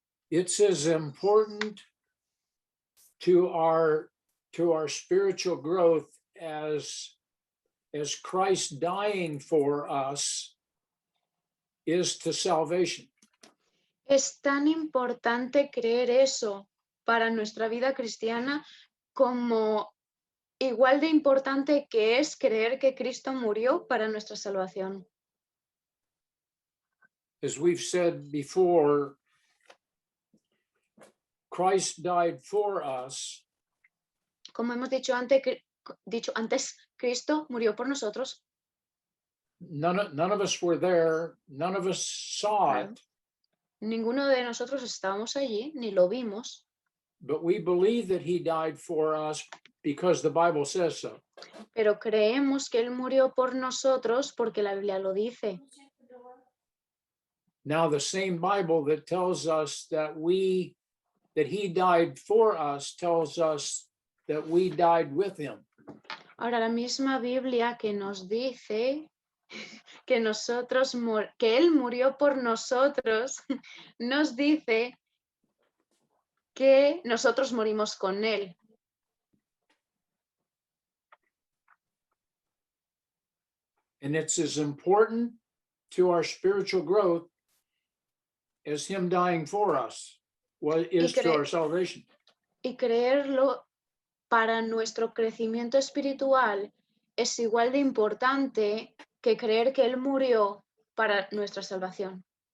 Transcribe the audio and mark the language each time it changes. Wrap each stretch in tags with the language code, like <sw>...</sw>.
<en>It's as important to our spiritual growth as Christ dying for us is to salvation.</en> <es>Es tan importante creer eso para nuestra vida cristiana como igual de importante que es creer que Cristo murió para nuestra salvación.</es> <en>As we've said before, Christ died for us.</en> <es>Como hemos dicho antes, Cristo murió por nosotros.</es> <en>None of us were there. None of us saw it.</en> <es>Ninguno de nosotros estábamos allí, ni lo vimos.</es> <en>But we believe that he died for us because the Bible says so.</en> <es>Pero creemos que él murió por nosotros porque la Biblia lo dice.</es> <en>Now the same Bible that tells us that he died for us tells us that we died with him.</en> <es>Ahora la misma Biblia que nos dice que él murió por nosotros, nos dice que nosotros morimos con él.</es> <en>And it's as important to our spiritual growth as him dying for us is to our salvation.</en> <es>Y creerlo para nuestro crecimiento espiritual es igual de importante que creer que él murió para nuestra salvación.</es>